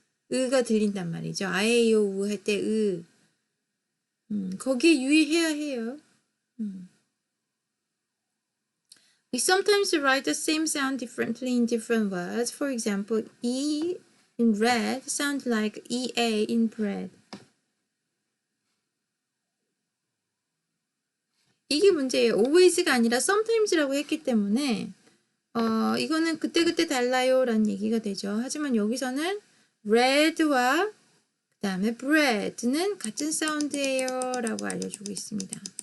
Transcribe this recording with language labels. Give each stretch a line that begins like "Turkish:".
Korean: 으가 들린단 말이죠. 아에이오우 할 때 거기에 유의해야 해요.
English: We sometimes write the same sound differently in different words. For example, E in red sounds like EA in bread.
Korean: 이게 문제예요. always가 아니라 sometimes라고 했기 때문에 이거는 그때그때 달라요 라는 얘기가 되죠. 하지만 여기서는 red와 그 다음에 bread는 같은 사운드예요 라고 알려주고 있습니다.